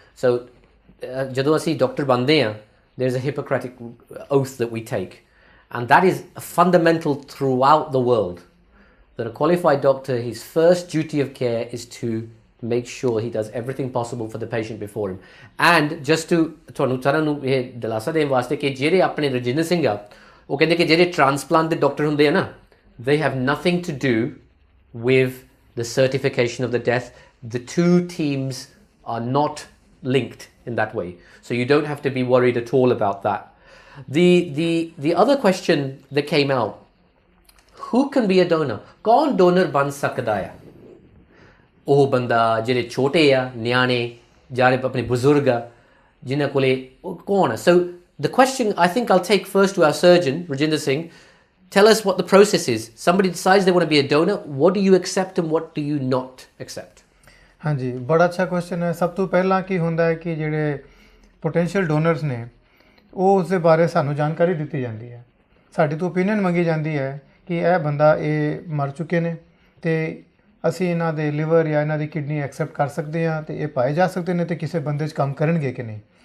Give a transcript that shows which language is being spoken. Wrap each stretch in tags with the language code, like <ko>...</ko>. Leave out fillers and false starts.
<en>So,</en> <pa>ਜਦੋਂ ਅਸੀਂ doctor ਬਣਦੇ ਹਾਂ,</pa> <en>there's a Hippocratic oath that we take, and that is fundamental throughout the world. That a qualified doctor, his first duty of care is to make sure he does everything possible for the patient before him. And just to</en> <pa>ਤੁਹਾਨੂੰ ਸਾਰਿਆਂ ਨੂੰ ਇਹ ਦਿਲਾਸਾ ਦੇਣ ਵਾਸਤੇ ਕਿ ਜਿਹੜੇ ਆਪਣੇ ਰਜਿੰਦਰ ਸਿੰਘ ਆ, ਉਹ ਕਹਿੰਦੇ ਕਿ ਜਿਹੜੇ ਟ੍ਰਾਂਸਪਲਾਂਟ ਦੇ ਡਾਕਟਰ ਹੁੰਦੇ ਆ ਨਾ,</pa> <en>they have nothing to do with the certification of the death. The two teams are not linked in that way. So you don't have to be worried at all about that. The other question that came out, who can be a donor?</en> <hi>कौन donor बन सकता है?</hi> <pa>ਉਹ ਬੰਦਾ ਜਿਹੜੇ ਛੋਟੇ ਆ, ਨਿਆਣੇ, ਜਿਹੜੇ ਆਪਣੇ ਬਜ਼ੁਰਗ ਆ, ਜਿਨ੍ਹਾਂ ਕੋਲੇ ਕੌਣ ਆ?</pa> <en>So the question I think I'll take first to our surgeon, Rajinder Singh. Tell us what the process is. Somebody decides they want to be a donor. What do you accept and what do you not accept?</en> <pa>ਹਾਂਜੀ, ਬੜਾ ਅੱਛਾ question ਹੈ। ਸਭ ਤੋਂ ਪਹਿਲਾਂ ਕੀ ਹੁੰਦਾ ਹੈ ਕਿ ਜਿਹੜੇ ਪੋਟੈਂਸ਼ੀਅਲ ਡੋਨਰਸ ਨੇ, ਉਹ ਉਸ ਦੇ ਬਾਰੇ ਸਾਨੂੰ ਜਾਣਕਾਰੀ ਦਿੱਤੀ ਜਾਂਦੀ ਹੈ। ਸਾਡੀ ਤੋਂ ਓਪੀਨੀਅਨ ਮੰਗੀ ਜਾਂਦੀ ਹੈ ਕਿ ਇਹ ਬੰਦਾ ਇਹ ਮਰ ਚੁੱਕੇ ਨੇ ਅਤੇ ਅਸੀਂ ਇਹਨਾਂ ਦੇ ਲਿਵਰ ਜਾਂ ਇਹਨਾਂ ਦੀ ਕਿਡਨੀ ਐਕਸੈਪਟ ਕਰ ਸਕਦੇ ਹਾਂ ਅਤੇ ਇਹ ਪਾਏ ਜਾ ਸਕਦੇ ਨੇ ਅਤੇ ਕਿਸੇ ਬੰਦੇ 'ਚ ਕੰਮ ਕਰਨਗੇ ਕਿ ਨਹੀਂ।</pa>